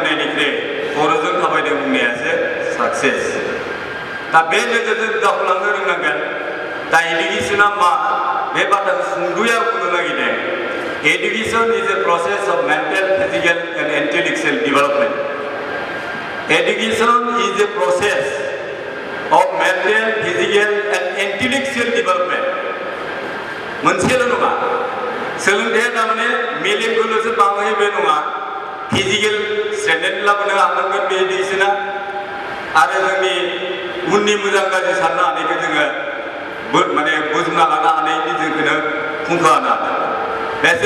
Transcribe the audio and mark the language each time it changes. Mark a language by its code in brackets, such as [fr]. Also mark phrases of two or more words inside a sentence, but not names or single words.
[brx] बुंनायनिफ्राय खर'जों थाबायदों बुंनायासो साक्सेस दा बे नोजोरजों दावगालांनो रोंनांगोन दा इडुकेसना मा बे बाथ्राखौ सुंद'यै बुंनो नागिरदों [en] Education is a process of mental, physical and intellectual development. Education is a process of mental, physical and intellectual development. [brx] मोनसेल' नङा सोलोंथाइया थारमाने मेलेमखौल'सो बांहोयो बे नङा [en] physical strength [brx] लाबोनो हानांगोन बे एडुकेशना आरो जोंनि उननि मोजां गाज्रि साननो हानायखौ जोङो माने बुजिना लानो हानायनि जोंखौनो फुंखा होनो हागोन बेसो